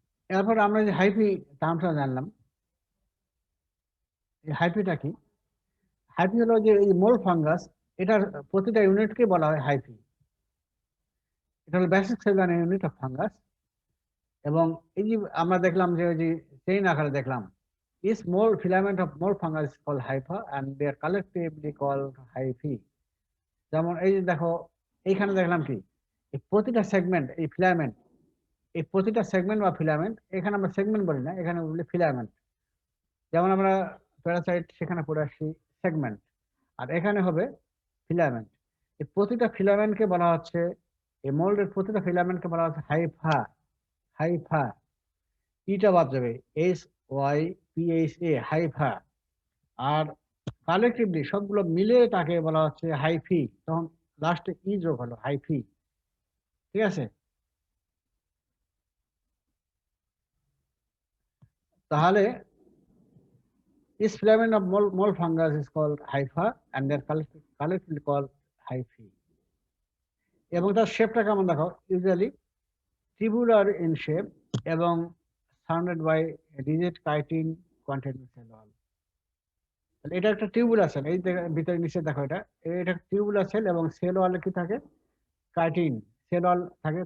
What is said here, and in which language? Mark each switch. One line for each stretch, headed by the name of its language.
Bangla: এরপর আমরা যে হাইফি টার্মটা জানলাম, এই হাইফিটা কি? হাইফি হলো যে এই মোল ফাঙ্গাস, এটার প্রতিটা ইউনিটকে বলা হয় হাইফি। এটা হলো basic cellular unit of fungus. এবং এই যে আমরা দেখলাম যে ওই যে চেইন আকারে দেখলাম,
English: small filament of mole fungus is called hypha and they are collectively called hyphae।
Bangla: যেমন এই যে দেখো, এইখানে দেখলাম কি, এই প্রতিটা সেগমেন্ট, এই ফিলামেন্ট, এই প্রতিটা সেগমেন্ট বা ফিলামেন্ট, এখানে আমরা সেগমেন্ট বলি না, এখানে বলি ফিলামেন্ট। যেমন আমরা প্যারাসাইট সেখানে পড়ে আসছি সেগমেন্ট, আর এখানে হবে ফিলামেন্ট। এই প্রতিটা ফিলামেন্টকে বলা হচ্ছে, এই মোল্ডের প্রতিটা ফিলামেন্টকে বলা হচ্ছে হাইফা। হাইফা, ইটা বাদ যাবে, SYPHA, হাইফা। আর কালেকটিভলি সবগুলো মিলে তাকে বলা হচ্ছে হাইফি, তখন লাস্টে ই যোগ হলো হাইফি। ঠিক আছে, তাহলে
English: Each filament of mole fungus is called hypha and they are collectively called hyphae.
Bangla: এবং তার শেপটা কেমন দেখো, ইউজুয়ালি টিবুলার ইন শেপ এবং surrounded by রিজেড chitin content cell wall. এটা একটা টিউবুলার সেল, এই ভিতরে নিচে দেখো এটা টিউবুলার সেল এবং সেল ওয়ালে কি থাকে, কাইটিন সেল ওয়াল থাকে।